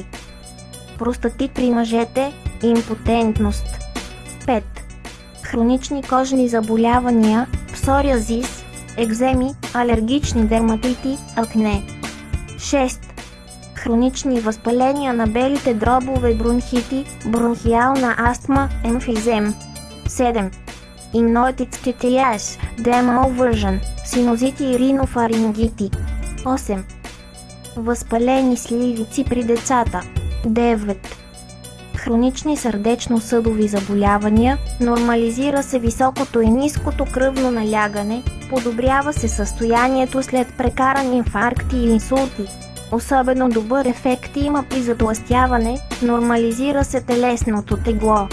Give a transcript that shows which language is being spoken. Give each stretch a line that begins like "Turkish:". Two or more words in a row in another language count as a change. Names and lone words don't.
Bulgarian: Простатит при мъжете, импотентност. 5. Хронични кожни заболявания, псориазис, екземи, алергични дерматити, акне. 6. Хронични възпаления на белите дробове, бронхити, бронхиална астма, емфизем. 7. Иноетицтитияс, демалвържен, синузити и ринофарингити. 8. Възпалени сливици при децата. 9. Хронични сърдечно-съдови заболявания, нормализира се високото и ниското кръвно налягане, подобрява се състоянието след прекарани инфаркти и инсулти. Особено добър ефект има при затлъстяване, нормализира се телесното тегло.